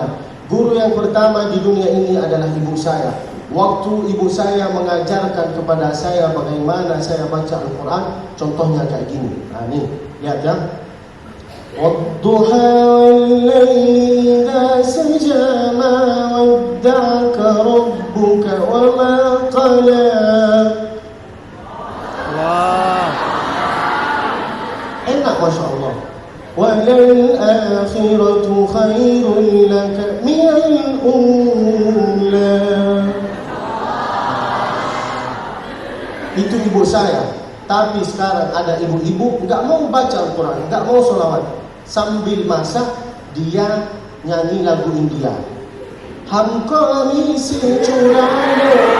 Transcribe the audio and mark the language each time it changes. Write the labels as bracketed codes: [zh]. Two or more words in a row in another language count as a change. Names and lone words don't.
[id] Guru yang pertama di dunia ini adalah ibu saya. Waktu ibu saya mengajarkan kepada saya bagaimana saya baca Al-Quran, contohnya kayak gini. Nah, nih, lihat ya. [ar] والضحى والليل إذا سجى ما ودعك ربك وما قلى. [id] Wah. Enak, [ar] ما شاء الله. وَلَلْآخِرَةُ خَيْرٌ لَكَ مِنَ الْأُولَى. [id] Itu ibu saya. Tapi sekarang ada ibu-ibu enggak mau baca Al-Quran, enggak mau sholawat. Sambil masak, dia nyanyi lagu India. [hi] हमको मिसी चुरानो.